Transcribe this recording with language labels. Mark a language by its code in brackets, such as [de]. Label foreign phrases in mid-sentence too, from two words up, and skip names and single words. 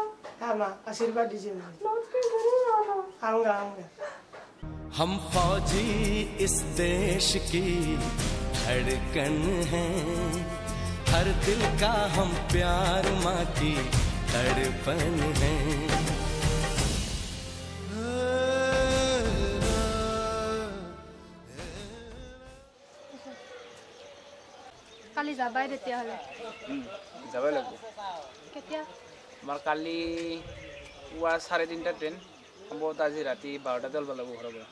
[hi] हाँ माँ, आशीर्वाद दीजिए मुझे। लौट के जरूर आना। आऊँगा आऊँगा। हम फौजी इस देश की धड़कन हैं, हर दिल का हम प्यार माँ की तड़पन है। [as] কালি যাবাই তেতিয়াহ'লে। যাবই লাগিব। কেতিয়া? আমাৰ কালি পুৱা 3:30 ট্ৰেইন, সম্ভৱতঃ আজি ৰাতি 12টাতে ওলাব লাগিব ঘৰৰ পৰা।